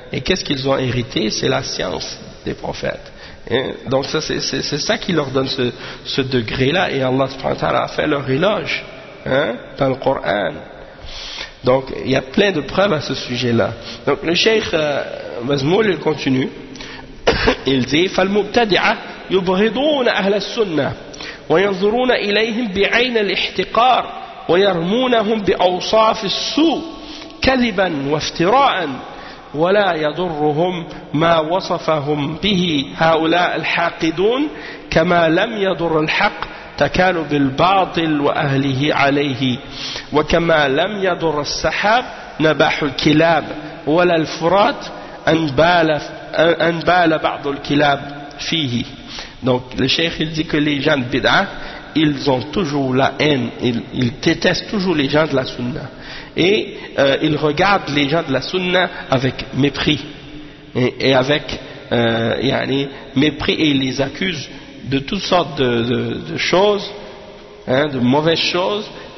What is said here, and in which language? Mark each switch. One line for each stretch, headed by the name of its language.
French: Et qu'est-ce qu'ils ont hérité? C'est la science des prophètes. Hein? Donc ça, c'est ça qui leur donne ce degré-là. Et Allah subhanahu wa ta'ala a fait leur éloge, hein, dans le Coran. Donc il y a plein de preuves à ce sujet-là. Donc le cheikh Mazmoul, il continue. Il dit
Arabic: « فَالْمُبْتَدِعَ يُبْغِضُونَ أَهْلَ السُّنَّةِ وينظرون إليهم بعين الاحتقار ويرمونهم بأوصاف السوء كذبا وافتراء ولا يضرهم ما وصفهم به هؤلاء الحاقدون كما لم يضر الحق تكالب الباطل وأهله عليه وكما لم يضر السحاب نباح الكلاب ولا الفرات أنبال بعض الكلاب فيه.
French: Donc le cheikh il dit que les gens de Bid'a, ils ont toujours la haine, ils détestent toujours les gens de la Sunna. Et ils regardent les gens de la Sunna avec mépris. Et avec yani, mépris, et ils les accusent de toutes sortes de choses, hein, de mauvaises choses.